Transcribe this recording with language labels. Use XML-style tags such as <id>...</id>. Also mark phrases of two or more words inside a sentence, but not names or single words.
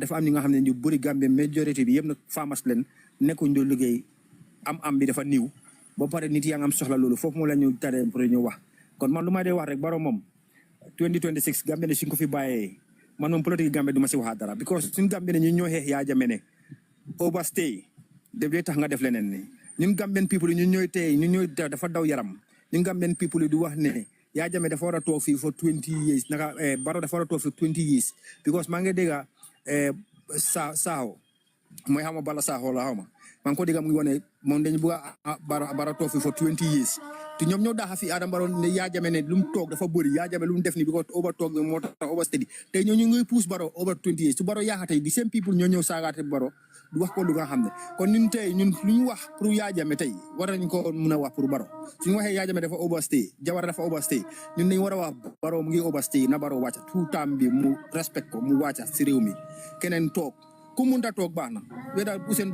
<wo>dafa am ñi nga xam ne ñu bëri Gambie majorité bi yëpp nag farmers leen nekkuñ doo liggéey am bi dafa niiw ba pare nit yaa ngi am soxla loolu foofu moo la ñu taree pour ñu wax kon man lu may dee wax rek Barrow moom 2026 Gambie ne suñ ko fi bàyyee man moom politique Gambie du ma si waxaat dara because suñ Gambie ne ñu ñoo xeex yaa jame ne overstay def dee tax nga def leneen ni ñun</wo> <en>Gambian people</en> <wo>yi ñun ñooy dafa daw yaram ñun</wo> <en>Gambian people</en> <wo>yi du wax ne yaa jame dafa war a toog fii</wo> <en>for 20 years</en> <wo>naka Barrow dafa war a toog</wo> <en>for 20 years</en> <wo>because maa ngi dégg Saaho mooy xama Bala Saaho la xawma maa ngi ko dégg mu ngi wane moom dañu bëgg a Barrow toog fii</wo> <en>for 20 years</en> <wo>te ñoom ñoo daaxa fi Adama Barrow ne yaa jame ne lu mu toog dafa bëri yaa jame lu mu def ni because over toog bi moo tax</wo> <en>over steady</en> <wo>tey ñoo ñu ngi puus Barrow</wo> <en>over 20 years</en> <wo>su Barrow yaaxatey di</wo> <en>same people</en> <wo>ñoo ñëw saagaate Barrow du wax ko lu nga xam ne kon ñun tey ñun lu ñu wax pour yaa jame tey war nañ ko mun a wax pour Barrow suñu waxee yaa jame dafa overstay Jawara dafa overstay ñun dañ war a wax Barrow mu ngi overstay na Barrow wàcca</wo> <fr>tout temps</fr> <wo>bi mu respect ko mu wàcca si réew mi keneen toog ku munta toog baax na weda Ousainou</wo>